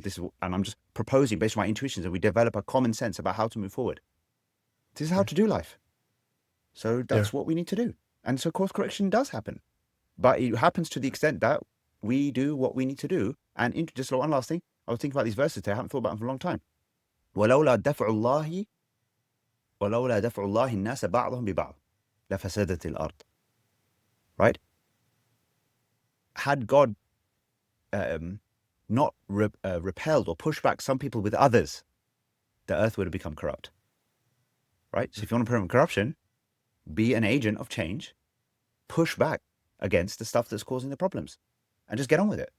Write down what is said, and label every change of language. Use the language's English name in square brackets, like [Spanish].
[English] And and I'm just proposing based on my intuitions, and we develop a common sense about how to move forward. This is how Mm. to do life. So Yeah. that's what we need to do. And so course correction does happen, but it happens to the extent that we do what we need to do. And just one last thing, I was thinking about these verses today. I haven't thought about them for a long time. [Arabic] ولولا دفع الله ولولا دفع الله الناس بعضهم ببعض لفسدت الأرض. [English] Right? Had God not repelled or pushed back some people with others, the earth would have become corrupt. Right? So if you want to prevent corruption, be an agent of change, push back against the stuff that's causing the problems, and just get on with it.